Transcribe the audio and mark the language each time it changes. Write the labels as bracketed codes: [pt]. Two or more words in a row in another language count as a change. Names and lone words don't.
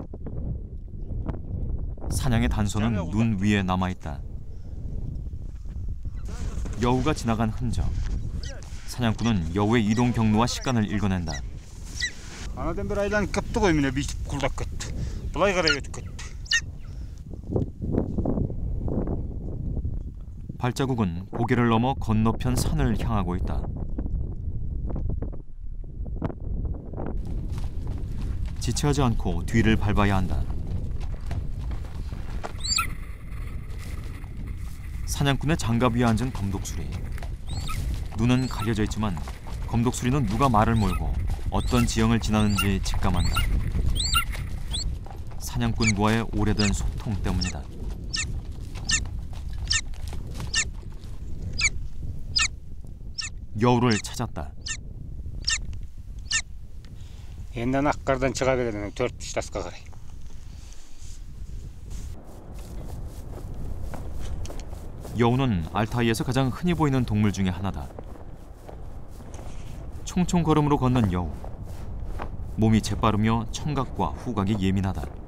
[ko] 사냥의 단서는 눈 위에 남아있다. 여우가 지나간 흔적. 사냥꾼은 여우의 이동 경로와 시간을 읽어낸다. [kk] былай қарай өтіп кетті. [ko] 발자국은 고개를 넘어 건너편 산을 향하고 있다. 지체하지 않고 뒤를 밟아야 한다. 사냥꾼의 장갑 위에 앉은 검독수리. 눈은 가려져 있지만 검독수리는 누가 말을 몰고 어떤 지형을 지나는지 직감한다. 사냥꾼과의 오래된 소통 때문이다. 여우를 찾았다. [kk] Енді аққардан шыға береді 4 тасқа қарай. [ko] 여우는 알타이에서 가장 흔히 보이는 동물 중에 하나다. 총총 걸음으로 걷는 여우. 몸이 재빠르며 청각과 후각이 예민하다.